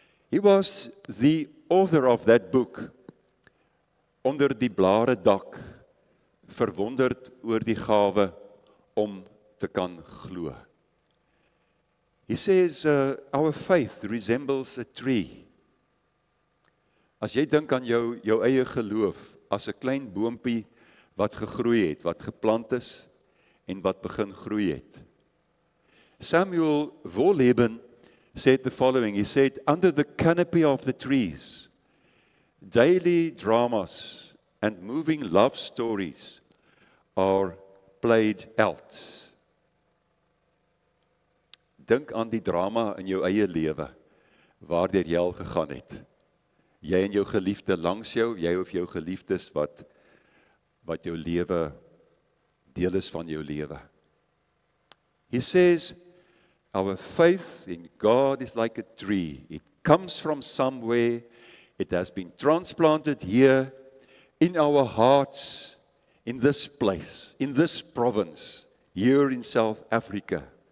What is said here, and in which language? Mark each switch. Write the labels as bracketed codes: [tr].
[en] He was the author of that book, Onder die blare dak, verwonderd oor die gawe om te kan glo. He says, our faith resembles a tree. [af] As jy dink aan jou eie geloof, as 'n klein boompie wat gegroei het, wat geplant is en wat begin groei het. [en] Samuel Wolleben said the following. He said, under the canopy of the trees, daily dramas and moving love stories are played out. [af] Dink aan die drama in jou eie lewe, waardeur jy al gegaan het. Jy en jou geliefde langs jou, jy of jou geliefdes wat jou lewe, deel is van jou lewe. [en] He says, our faith in God is like a tree. It comes from somewhere. It has been transplanted here in our hearts, in this place, in this province, here in South Africa.